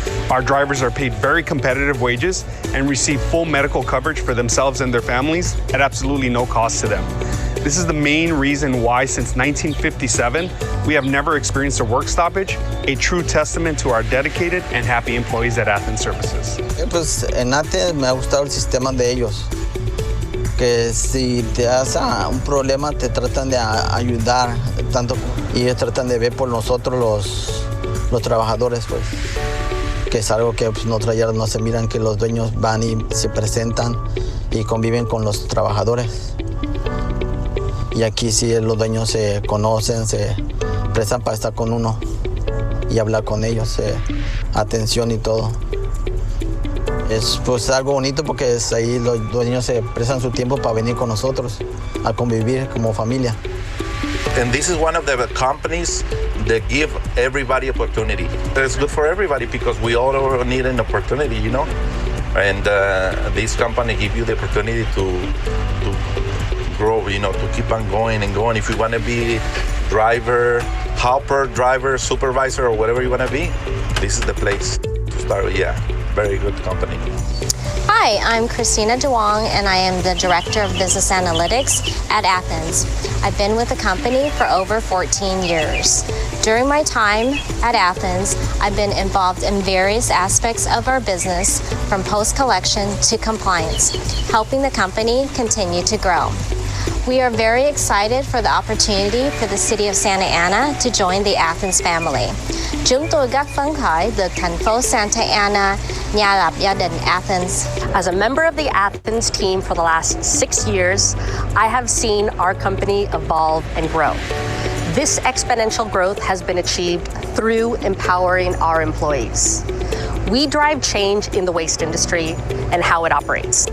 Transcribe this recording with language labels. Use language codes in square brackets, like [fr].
[en] Our drivers are paid very competitive wages and receive full medical coverage for themselves and their families at absolutely no cost to them. This is the main reason why since 1957, we have never experienced a work stoppage, a true testament to our dedicated and happy employees at Athens Services. [es] Pues en Athens me ha gustado el sistema de ellos, que si te das un problema te tratan de ayudar tanto y ellos tratan de ver por nosotros los trabajadores, pues, que es algo que pues, en otras áreas no se miran, que los dueños van y se presentan y conviven con los trabajadores. Y aquí sí los dueños se conocen, se prestan para estar con uno y hablar con ellos, atención y todo. Es pues algo bonito porque es ahí los dueños se prestan su tiempo para venir con nosotros a convivir como familia. [en] And this is one of the companies that give everybody opportunity. It's good for everybody because we all need an opportunity, you know? And this company give you the opportunity to grow, you know, to keep on going and going. If you want to be driver, helper, driver, supervisor, or whatever you want to be, this is the place to start. Yeah, very good company. Hi, I'm Christina DeWong, and I am the Director of Business Analytics at Athens. I've been with the company for over 14 years. During my time at Athens, I've been involved in various aspects of our business, from post-collection to compliance, helping the company continue to grow. We are very excited for the opportunity for the City of Santa Ana to join the Athens family. [vi] Chúng tôi rất phấn khởi được thành phố Santa Ana gia nhập gia đình Athens. [en] As a member of the Athens team for the last 6 years, I have seen our company evolve and grow. This exponential growth has been achieved through empowering our employees. We drive change in the waste industry and how it operates.